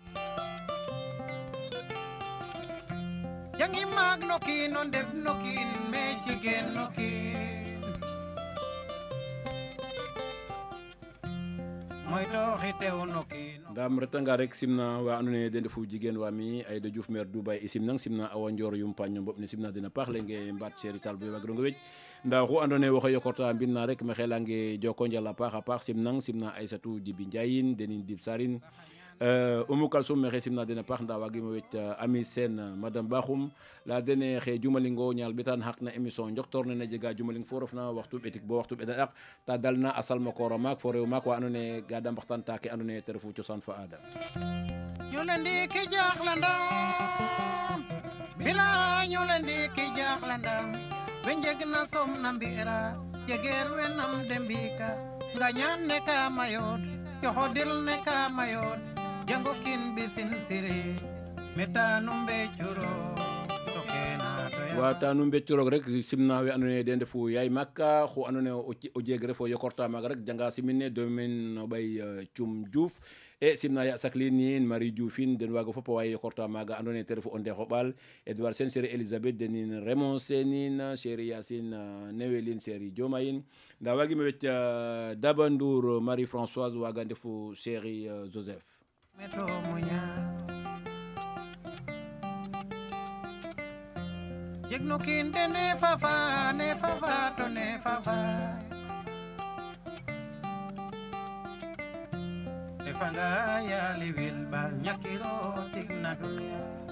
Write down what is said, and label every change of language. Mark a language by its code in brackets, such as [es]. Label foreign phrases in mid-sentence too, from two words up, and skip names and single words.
[srr] jangi maag no kiin o ndeɓ no kiin me jigeen no kiin moytooxi tew no kiin ndam retanga rek simna wa andoona yee den ndefu jigéen wa mi Aïda Diouf maire Dubaï i simnang simna Awa Ndior yumpañ no mboɓ ne simna den a paax lenge mbaat Cherie Tall bo waagirong wej nda oxu andoona yee waxey yokorta mbin na rek maxey leyange joko njal a paax simnang simna Aïssatou Djibi Ndiayin denin Dib Sarine Oumou Kalsoum maxey simna den a paax nda waagimo wet Ami Sène Madame Bakhoum la dene xe jumalingo ñaal ɓetan xaq na émission njoktoor ne na jega jumaling fo refna waxtu ɓetik bo waxtu ɓeta ɗak ta dalna a salmakoor a maak fo rew maak wa andoona yee ga da mbaxtaanta ke andoona yee te refu cosaan fa aada ñole ndiki jaxlandam bila ñole ndiki jaxlandam we njegna som na mbi'ra jegeer we nam de mbika ngañaan ne ka mayoot yoxodil ne ka mayoot jango kin bisin siri metanu mbecuro to kena to wa tanu mbeccuroog rek simna we andoona yee den ndefu yaay Makka xu andoona yee o jeg ref o yokorta maaga rek janga simine domaine no ɓay Cum Diouf e simna ya Saklin yin Marie Dioufine den waaga fop a way yokorta maaga andoona yee te refu o Ndexo Ɓaal Edouard Sène Chérie Elisabeth denin Raymond Sénin Chérie Yacine Newelin Chérie Diomayin nda waagimo wet Daba Ndour Marie Françoise waaga ndefu Chérie Joseph meto muña jegno kin de ne fafa to ne fafa defanga ya liwil bal nyakiro tigna dunia